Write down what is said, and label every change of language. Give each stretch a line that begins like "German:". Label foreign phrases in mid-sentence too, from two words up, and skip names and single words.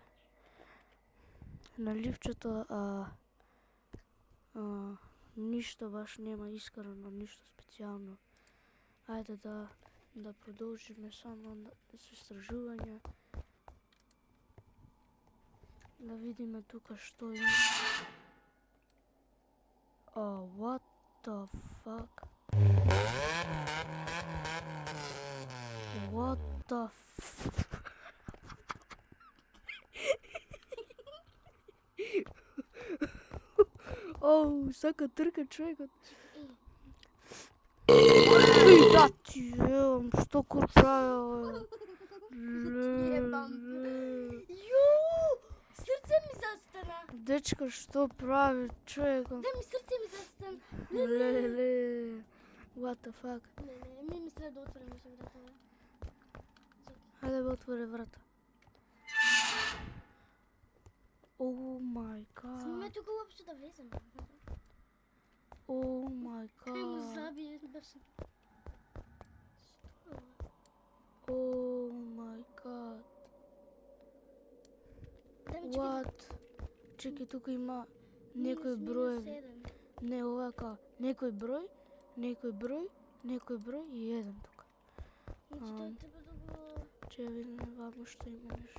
Macedonian: На ливчето ништо баш нема искрено, ништо специјално. Ајде да продолжиме само со истражување. Да видиме тука што има.
English: What the fuck? What the
Macedonian: Оу, сака трка човекот. Ей, да ти ем, што ко правил? Срце ми застана. Дечко, што прави човекот? Да ми срце ми застана. Леле,
English: what the fuck?
Macedonian: Не, ми треба да отворим се врата. Ајде бе отвори врата.
English: Oh my god.
Macedonian: Сме тука уопште да влезем.
English: Oh my
Macedonian: Кај му
English: god.
Macedonian: забие баш.
English: Oh my god.
Macedonian: Да ми What? Чекай, тука има некој број. Не, овака, некој број и еден тука. Значи тоа треба да го... Че ја видиме вамо што има нешто.